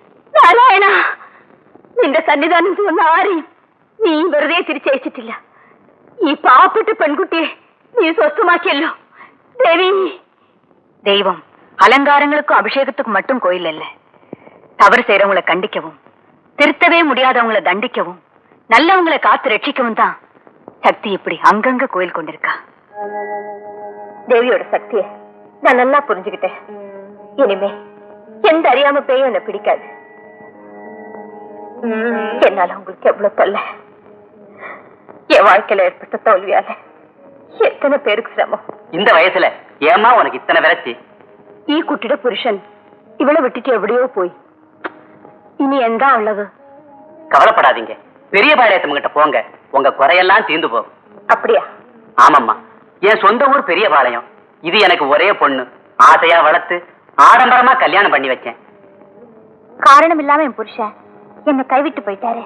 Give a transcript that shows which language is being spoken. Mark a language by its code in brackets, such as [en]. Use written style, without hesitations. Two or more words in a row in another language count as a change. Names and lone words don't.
[ml] നാരായണ നിന്റെ സന്നിധാനം ചുവന്ന ആരെയും നീ വെറുതെ തിരിച്ചയച്ചിട്ടില്ല. ഈ പാവപ്പെട്ട പെൺകുട്ടിയെ നീ സ്വസ്ഥമാക്കിയല്ലോ ദേവി. [ta] தெய்வம் அலங்காரங்களுக்கும் அபிஷேகத்துக்கும் மட்டும் கோயில் அல்ல. தவறு செய்யறவங்களை கண்டிக்கவும், திருத்தவே முடியாதவங்களை தண்டிக்கவும், நல்லவங்களை காத்து ரட்சிக்கவும் தான் சக்தி இப்படி அங்கங்க கோயில் கொண்டிருக்கா. தேவியோட சக்தியை நான் நல்லா புரிஞ்சுக்கிட்டேன். இனிமே எந்த அறியாம பேயும் என்ன பிடிக்காது. என்னால உங்களுக்கு எவ்வளவு தொல்லை. என் வாழ்க்கையில ஏற்பட்ட தோல்வியால எத்தனை பேருக்கு சிரமம். இந்த வயசுல ஏமா உனக்கு இத்தனை விரச்சி? [ml] ഈ കുട്ടിയുടെ പുരുഷൻ ഇവളെ വിട്ടിട്ട് എവിടെയോ പോയി. ഇനി എന്താ ഉള്ളത്? [ta] கவலைப்படாதீங்க, பெரிய பாளையத்தம் கிட்ட போங்க, உங்க குறையெல்லாம் தீர்ந்து போகும். அப்படியா? ஆமாம்மா, என் சொந்த ஊர் பெரிய பாளையம். இது எனக்கு ஒரே பொண்ணு. ஆசையா வளர்த்து ஆடம்பரமா கல்யாணம் பண்ணி வச்சேன். காரணம் இல்லாம என் புருஷன் என்ன கைவிட்டு போயிட்டாரு.